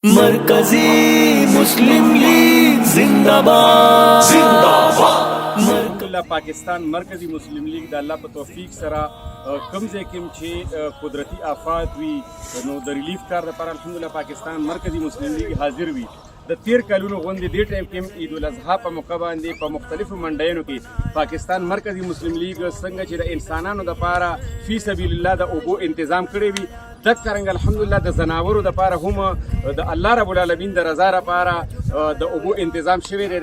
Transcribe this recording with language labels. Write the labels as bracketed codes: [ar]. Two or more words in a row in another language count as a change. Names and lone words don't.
[ur] مرکزی مسلم لیگ زندہ باد زندہ باد. [ps] पाकिस्तान मरकजी मुस्लिम लीग د الله په توفیق سره کوم ځای کې چې قدرتي آفات وي نو د ریلیف کار لپاره الحمدلله پاکستان مرکزی مسلم لیگ حاضر وي. د 13 کلونو غونډې دې ټایم کې عید الاضحی په موقع باندې په مختلفو منډیانو کې پاکستان مرکزی مسلم لیگ څنګه چې د انسانانو لپاره [ar] فی سبیل الله [ps] د اوبو تنظیم کړی وي دکرنګ الحمدلله د زناورو لپاره هم د [ar] الله رب العالمین [ps] د رضا لپاره د اوبو تنظیم شوی دی.